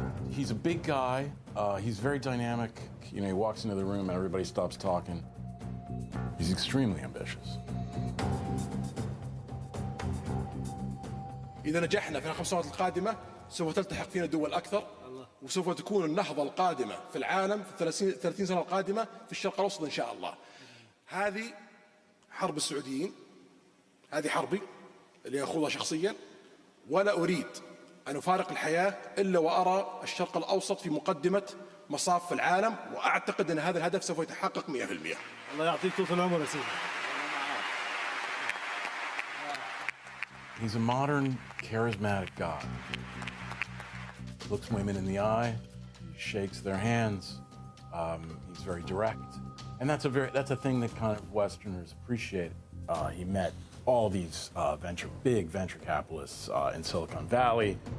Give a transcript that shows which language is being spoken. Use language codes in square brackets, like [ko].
[en] He's a big guy. He's very dynamic. You know, he walks into the room and everybody stops talking. He's extremely ambitious. [ar] إذا نجحنا في ال5 سنوات القادمة سوف تلتحق فينا دول أكثر وسوف تكون النهضة القادمة في العالم في 30 سنة القادمة في الشرق الأوسط إن شاء الله. هذه حرب السعوديين، هذه حربي اللي أخوضها شخصيا، ولا أريد أن أفارق الحياة إلا وأرى الشرق الأوسط في مقدمة مصاف العالم، وأعتقد أن هذا الهدف سوف يتحقق 100%. الله يعطيك طول العمر يا سيدي. [en] He's a modern, charismatic guy. Looks women in the eye, shakes their hands. He's very direct, and that's a thing that kind of Westerners appreciate. He met all these big venture capitalists in Silicon Valley.